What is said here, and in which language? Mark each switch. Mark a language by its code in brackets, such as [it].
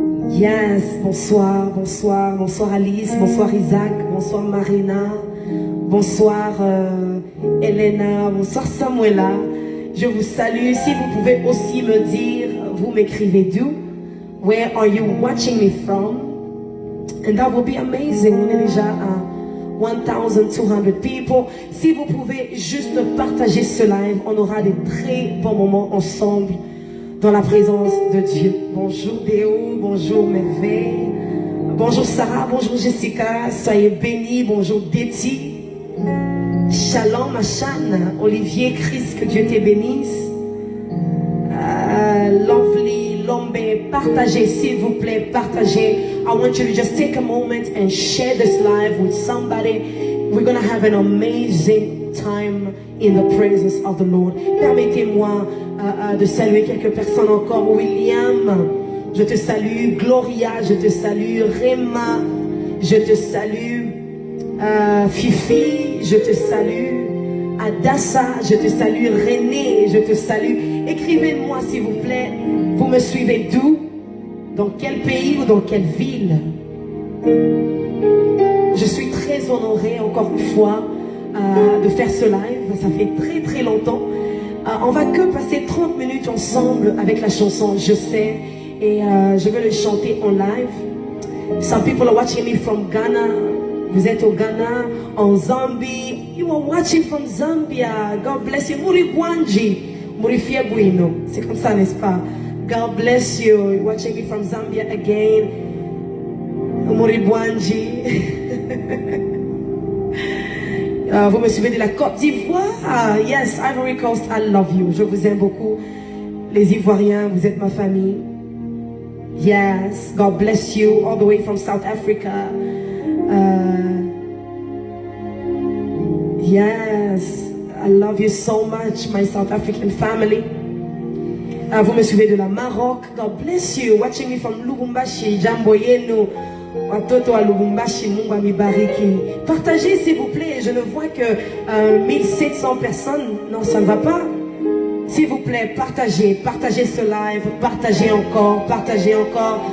[fr] Yes, bonsoir, bonsoir, bonsoir Alice, bonsoir Isaac, bonsoir Marina, bonsoir Elena, bonsoir Samuela. Je vous salue. Si vous pouvez aussi me dire, vous m'écrivez d'où? [en] Where are you watching me from? And that will be amazing. [fr] On est déjà à 1200 people. Si vous pouvez juste partager ce live, on aura des très bons moments ensemble dans la présence de Dieu. Bonjour Déo, bonjour Merveille, bonjour Sarah, bonjour Jessica, soyez bénis, bonjour Déti, Shalom Achan, Olivier, Chris, que Dieu te bénisse. Lovely, Lombe, partagez s'il vous plaît, partagez. [en] I want you to just take a moment and share this live with somebody. We're going to have an amazing time in the presence of the Lord. [fr] Permettez-moi de saluer quelques personnes encore. William, je te salue. Gloria, je te salue. Rema, je te salue. Fifi, je te salue. Adassa, je te salue. René, je te salue. Écrivez-moi s'il vous plaît. Vous me suivez d'où? Dans quel pays ou dans quelle ville? Je suis très honorée encore une fois de faire ce live. Ça fait très longtemps. On va que passer 30 minutes ensemble avec la chanson Je sais, et je vais le chanter en live. [en] Some people are watching me from Ghana. [fr] Vous êtes au Ghana, en Zambie. [en] You are watching from Zambia. God bless you. [bem] Murigwanji, Murifiabuino. [fr] C'est comme ça, n'est-ce pas? [en] God bless you. You're watching me from Zambia again. [bem] Murigwanji. [fr] Vous me suivez de la Côte d'Ivoire. [en] Yes, Ivory Coast, I love you. [fr] Je vous aime beaucoup. Les Ivoiriens, vous êtes ma famille. [en] Yes, God bless you. All the way from South Africa. Yes, I love you so much, my South African family. [fr] Vous me suivez de la Maroc. [en] God bless you. Watching me from Lubumbashi, Jamboyenu. [sw] Watoto wa Lubumbashi, Mungu amibariki. [fr] Partagez s'il vous plaît. Je ne vois que 1700 personnes. Non, ça ne va pas. S'il vous plaît, partagez. Partagez ce live. Partagez encore. Partagez encore.